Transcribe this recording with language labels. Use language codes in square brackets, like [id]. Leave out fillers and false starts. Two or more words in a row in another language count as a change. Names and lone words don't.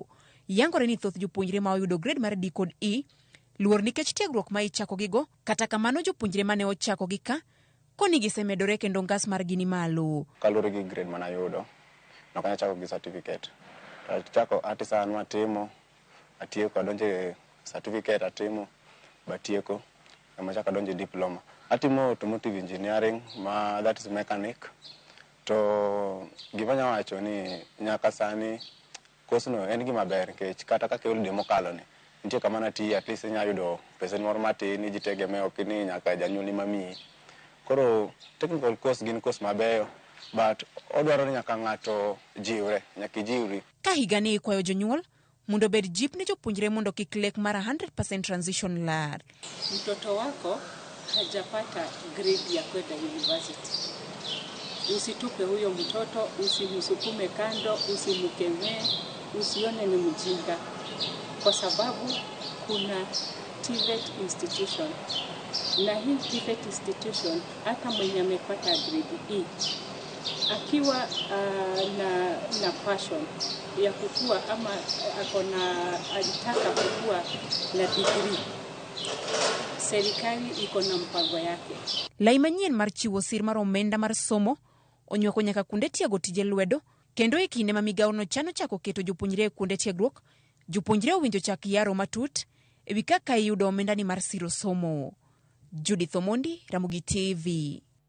[luo] Yangore ni thoth jopuonjre ma oyudo grade mar D kod E luor nikech tiegruok ma ichako gigo, kata kamano jopuonjre mane ochako gi ka koni gisemedore kendo ngas mar gini malo. Kalure gi grade mana yudo no kanya chako gi certificate. Chako artisan matimo atieko adonje certificate atimo batieko kama chako adonje diploma. [en] Atimo automotive engineering that is mechanic. [luo] To gimanya wacho ni nyaka sani course no en gima ber nikech kata kaka yul demokalo ni nitie kama nati at least nya yudo pesa moro matin ni jitegemea ok ni nyaka janyuol mami. Koro [en] technical course [luo] gin course mabeyo but odwaro ni nyaka ng'ato jiwre, nyaka jiwri. Ka higani ikwayo jonyuol mondo bed jip ne jopuonjre mondo kik lek mara 100% transition lar. [sw] Mtoto wako hajapata grade ya kwenda university, usitupe huyo mtoto, usimsukume kando, usimkemee, usione ni mjinga, kwa sababu kuna [en] TVET institution. [sw] Na hii [en] TVET institution [sw] hata mwenye amepata grade E akiwa na passion ya kukua ama alitaka kukua na degree, serikali iko na mpango yake. [luo] Lai manyien mar chiwo sir mar omenda mar somo onywako nyaka kuonde tiego tije lwedo, kendo e kinde ma migawo no chano chako keto jopuonjre e kuonde tiegruok, jopuonjre owinjo chak yaro matut ewi kaka iyudo omenda ni mar siro somo. Judith Omondi, Ramogi TV.